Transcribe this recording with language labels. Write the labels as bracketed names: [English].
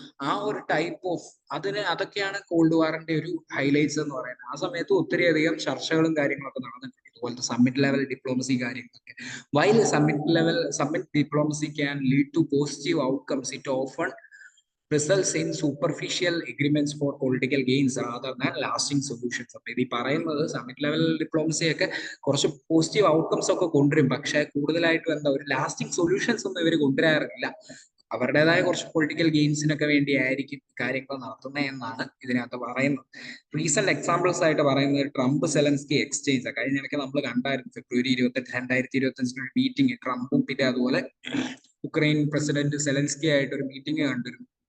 [Malayalam] ആ ഒരു type of അതൊക്കെയാണ് കോൾഡ് വാറിന്റെ ഒരു ഹൈലൈറ്റ്സ് എന്ന് പറയുന്നത്. ആ സമയത്ത് ഒത്തിരി അധികം ചർച്ചകളും കാര്യങ്ങളൊക്കെ നടന്നിട്ടുണ്ട്, ഇതുപോലത്തെ സമ്മിറ്റ് ലെവൽ ഡിപ്ലോമസി കാര്യങ്ങളൊക്കെ. [English] While summit diplomacy can lead to positive outcomes, it often results in superficial agreements for political gains rather than lasting solutions. [Malayalam] അപ്പൊ ഇത് പറയുന്നത് സമ്മിറ്റ് ലെവൽ ഡിപ്ലോമസി ഒക്കെ കുറച്ച് പോസിറ്റീവ് ഔട്ട്കംസ് ഒക്കെ കൊണ്ടുവരും, പക്ഷെ കൂടുതലായിട്ടും ഒരു ലാസ്റ്റിംഗ് സൊല്യൂഷൻസ് ഒന്നും ഇവർ കൊണ്ടുവരാറില്ല. അവരുടേതായ കുറച്ച് പൊളിറ്റിക്കൽ ഗെയിംസിനൊക്കെ വേണ്ടിയായിരിക്കും കാര്യങ്ങൾ നടത്തുന്നത് എന്നാണ് ഇതിനകത്ത് പറയുന്നത്. റീസെന്റ് എക്സാമ്പിൾസ് ആയിട്ട് പറയുന്നത് ട്രംപ് സെലൻസ്കി എക്സ്ചേഞ്ച്. കഴിഞ്ഞ ഇടയ്ക്ക് നമ്മൾ കണ്ടായിരുന്നു ഫെബ്രുവരി 28, 2025 മീറ്റിംഗ് ട്രംപും പിന്നെ അതുപോലെ ഉക്രൈൻ പ്രസിഡന്റ് സെലൻസ്കി ആയിട്ട് ഒരു മീറ്റിംഗ് കണ്ടിരുന്നു.